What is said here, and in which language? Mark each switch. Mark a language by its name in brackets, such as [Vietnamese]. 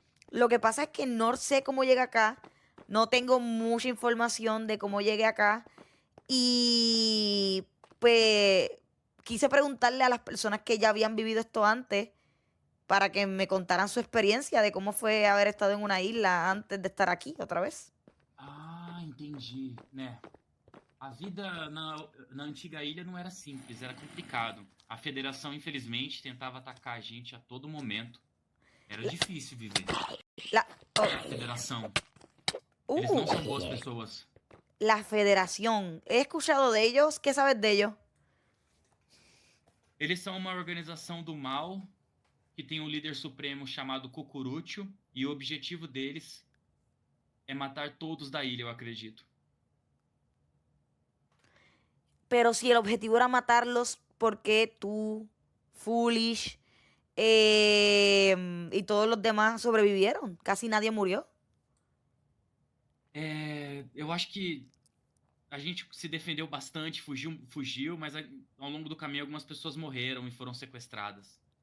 [Spanish] Lo que pasa es que no sé cómo llegué acá. No tengo mucha información de cómo llegué acá. Y pues quise preguntarle a las personas que ya habían vivido esto antes para que me contaran su experiencia de cómo fue haber estado en una isla antes de estar aquí otra vez. [Portuguese] Ah, entendi, né? A vida na antiga ilha não era simples, era complicado. A federação, infelizmente, tentava atacar a gente a todo momento. Era difícil viver. A federação. Eles não são boas pessoas. [Spanish] La Federación. He escuchado de ellos. ¿Qué sabes de ellos? [Portuguese] Eles são uma organização do mal que tem um líder supremo chamado Cucurucho e o objetivo deles é matar todos da ilha, eu acredito. [Spanish] Pero si el objetivo era matarlos, ¿por qué tú, Foolish, y todos los demás sobrevivieron? Casi nadie murió. [Portuguese] Eu acho que a gente se defendeu bastante, fugiu, mas ao longo do caminho algumas pessoas morreram e foram sequestradas.